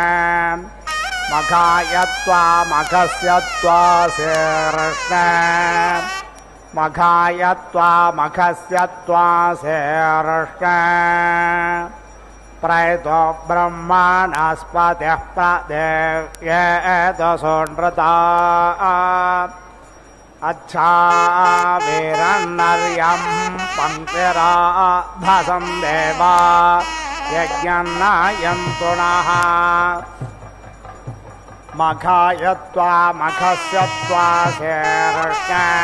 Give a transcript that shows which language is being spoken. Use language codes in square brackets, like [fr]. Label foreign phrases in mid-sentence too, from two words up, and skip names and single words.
[sa] మఘాయత్వా మఘస్య త్వా శీర్ష్ణ మఘాయత్వా మఘస్య త్వా శీర్ష్ణ ప్రయతో బ్రహ్మణస్పతిః ప్రదేవ్యేత సోనృతా अच्छावीरन्नर्यं पंक्तिराधसं देवा यज्ञन्नायन्तु नः मखाय त्वा मखस्य त्वा शेर्ष्ण